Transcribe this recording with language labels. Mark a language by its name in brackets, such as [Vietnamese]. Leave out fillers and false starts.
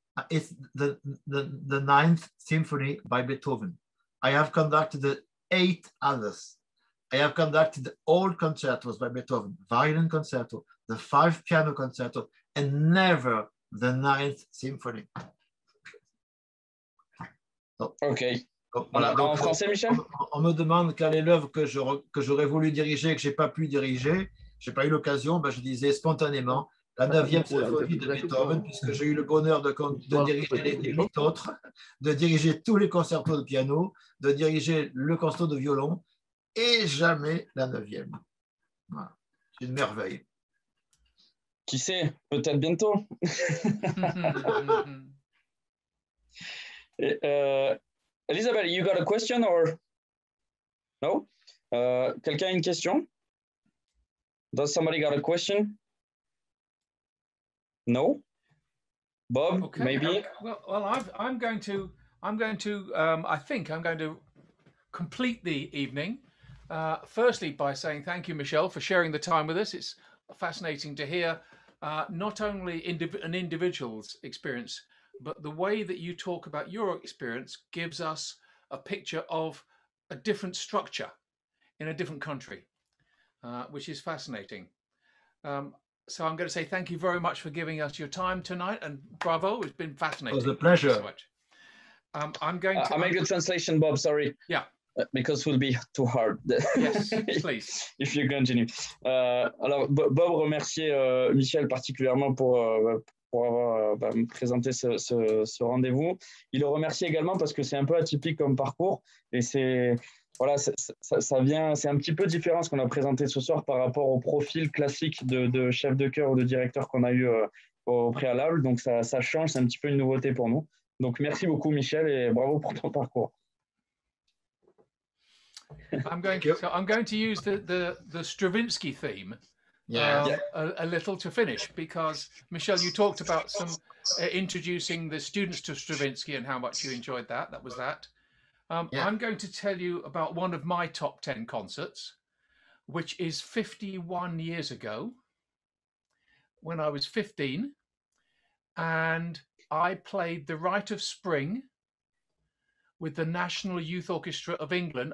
[English] It's the Ninth Symphony by Beethoven. I have conducted 8 others. I have conducted all concertos by Beethoven, violin concerto, the 5 piano concerto, and never the Ninth Symphony. Ok. [French] Voilà, donc, en français, Michel? on me demande quelle est l'œuvre que j'aurais voulu diriger et que je n'ai pas pu diriger. Je n'ai pas eu l'occasion. Ben, je disais spontanément la 9e symphonie de Beethoven, puisque j'ai eu le bonheur de diriger les 8 autres, de diriger tous les concertos de piano, de diriger le concerto de violon, et jamais la 9e. Voilà. C'est une merveille. Qui sait, peut-être bientôt. [English] Elisabeth, you got a question or no? [French] Quelqu'un a une question? [English] Does somebody got a question? No? Bob, Okay. maybe? Well, I'm going to I think I'm going to complete the evening. Firstly, by saying thank you, Michel, for sharing the time with us. It's fascinating to hear not only an individual's experience, but the way that you talk about your experience gives us a picture of a different structure in a different country, which is fascinating. So I'm going to say thank you very much for giving us your time tonight, and bravo, it's been fascinating. It was a pleasure. Thank you so much. I'm going to... I'll make the translation, Bob, sorry. Yeah. Because it will be too hard. Yes, please. If you continue. [French] Alors, Bob remerciait Michel particulièrement pour avoir présenté ce rendez-vous. Il le remercie également parce que c'est un peu atypique comme parcours et c'est un petit peu différent ce qu'on a présenté ce soir par rapport au profil classique de chef de chœur ou de directeur qu'on a eu au préalable. Donc ça change, c'est un petit peu une nouveauté pour nous. Donc merci beaucoup Michel et bravo pour ton parcours. [English] I'm going to use the Stravinsky theme a little to finish, because Michel, you talked about some introducing the students to Stravinsky and how much you enjoyed that. That was that. I'm going to tell you about one of my top 10 concerts, which is 51 years ago when I was 15, and I played The Rite of Spring with the National Youth Orchestra of England.